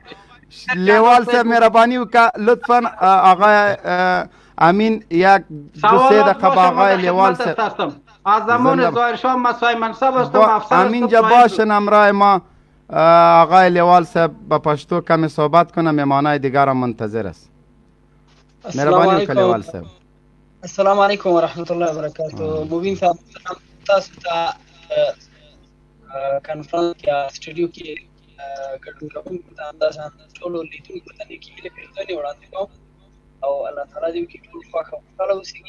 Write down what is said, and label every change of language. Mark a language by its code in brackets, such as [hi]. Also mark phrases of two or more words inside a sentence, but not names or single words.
[fa] لیوال صاحب [ps] مهربانی وکړه [fa] لطفا آقای امین یک دو سه دقیقه با آقای لیوال صاحب. از زمان ظاهر شاه مسای منصب هستم، افسر امین جا باشن همراه ما. آقای لیوال صاحب با پشتو کمی صحبت کنه، مهمانای دیگر هم منتظر است. [ps] مهربانی وکړه لیوال صاحب. السلام علیکم و رحمت الله و برکاته. مبین صاحب تاسو ته کانفرنس یا سټوډیو کې ګډون کوونکو ته اندازان ټولو لیدونکو ته نیکي هیلې وړاندې کوم او الله تعالی دې وکړي ټول خوښ او خوشحاله اوسېږي.